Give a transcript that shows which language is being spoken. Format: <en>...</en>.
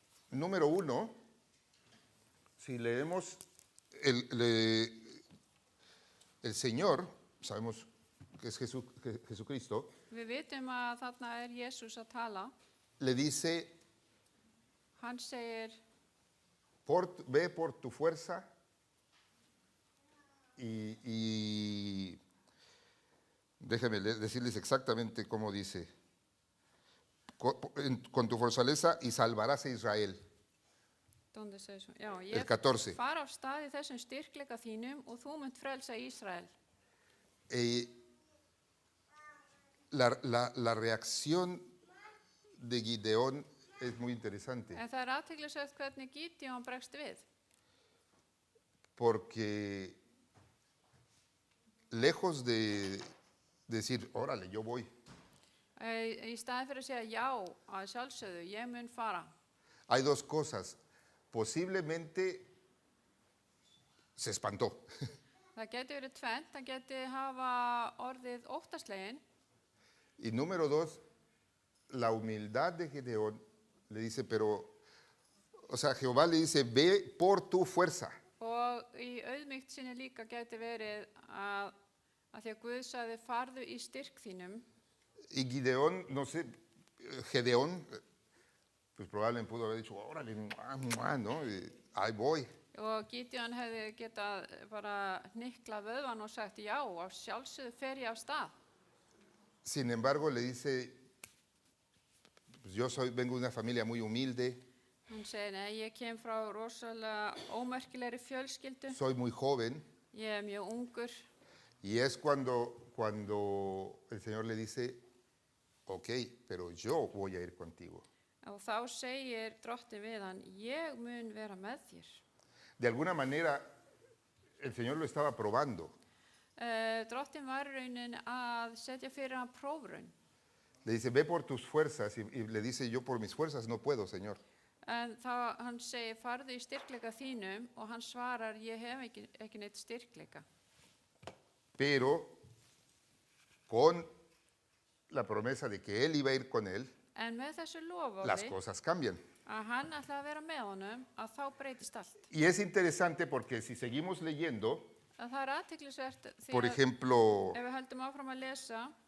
<es>Número 1, si leemos el Señor, sabemos que es Jesucristo,</es> <is>Við vitum að þarna er Jesús að tala.</is> <es>le dice,</es> <is>Hann segir,</is> <es>ve por tu fuerza y déjenme decirles exactamente cómo dice, con tu fortaleza y salvarás a Israel. Dónde</es> <is>segir svo? Já,</is> <es>El 14.</es> <is>far af stað í þessum styrkleika þínum og þú munt frelsa Ísrael.</is> <es>La reacción de Gideón es muy interesante,</es> <is>En það er athyglisvert hvernig Gídeon bregst við.</is> <es>porque lejos de decir, órale, yo voy,</es> <is>Í staðin fyrir að segja já, að sjálfsögðu, ég mun fara.</is> <es>hay dos cosas. Posiblemente se espantó.</es> <is>Það geti verið tvennt, það geti hafa orðið óttaslegin.</is> <es>Y número 2, la humildad de Gideón le dice, pero, o sea, Jehová le dice, ve por tu fuerza.</es> <is>Og í auðmýkt sinni líka geti verið að því að Guð sagði farðu í styrk þínum.</is> <es>Y Gideón, no sé, Gedeón, pues probablemente pudo haber dicho, órale, ¿no? Ahí voy.</es> <is>Og Gídeon hefði getað bara hnyklað vöðvan og sagt já, á sjálfsögðu fer ég af stað.</is> <es>Sin embargo, le dice, pues yo vengo de una familia muy humilde,</es> <is>Hún segir, nei, ég kem frá rosalega ómerkilegri fjölskyldu.</is> <es>soy muy joven,</es> <is>Ég er mjög ungur.</is> <es>y es cuando el Señor le dice, ok, pero yo voy a ir contigo.</es> <is>Og þá segir drottin við hann, ég mun vera með þér.</is> <es>De alguna manera, el Señor lo estaba probando.</es> <is>Drottin var í raunin að setja fyrir hann prófraun.</is> <es>Le dice, ve por tus fuerzas, y le dice, yo por mis fuerzas no puedo, Señor.</es> <is>En þá hann segir, farðu í styrkleika þínum og hann svarar, ég hef ekki neitt styrkleika.</is> <es>Pero con la promesa de que Él iba a ir con él,</es> <is>En með þessu</is> <es>las</es> <is>loforði</is> <es>cosas cambian.</es> <is>að hann ætlaði að vera með honum, að þá breytist allt.</is> <es>Y es interesante porque si seguimos leyendo,</es> <is>Að það er athyglisvert því</is> <es>por</es> <is>að</is> <es>ejemplo,</es> <is>ef við höldum áfram að lesa,</is>